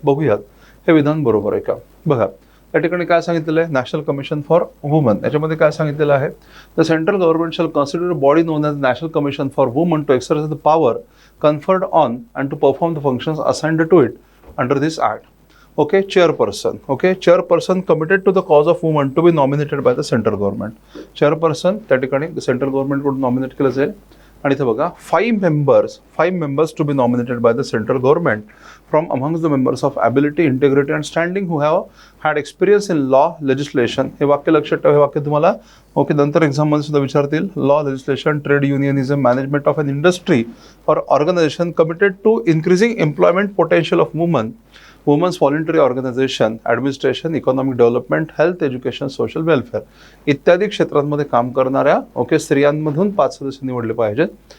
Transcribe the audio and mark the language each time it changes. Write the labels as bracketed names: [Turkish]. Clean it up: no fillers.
[Marathi] बघूयात हे विधान बरोबर आहे का. बघा, या ठिकाणी काय सांगितलेलं आहे, नॅशनल कमिशन फॉर वुमन. याच्यामध्ये काय सांगितलेलं आहे, [English] The central government shall consider body known as National Commission for Women to exercise the power conferred on and to perform the functions assigned to it under this act. Okay, chairperson. Okay, chairperson committed to the cause of women to be nominated by the central government. [Marathi] Chairperson त्या ठिकाणी central government कडून nominate केलं जाईल. आणि इथे बघा, [English] 5 members to be nominated by the central government from amongst the members of ability, integrity and standing who have had experience in law, legislation. [Marathi] हे वाक्य लक्षात ठेवा. हे वाक्य तुम्हाला ओके नंतर एक्झाम मध्ये सुद्धा विचारतील. [English] law, legislation, trade unionism, management of an industry और organisation committed to increasing employment potential of women, women's voluntary organisation, administration, economic development, health, education, social welfare [Marathi] इत्यादी क्षेत्रांमध्ये काम करणाऱ्या ओके स्त्रियांमधून 5 सदस्य निवडले पाहिजेत.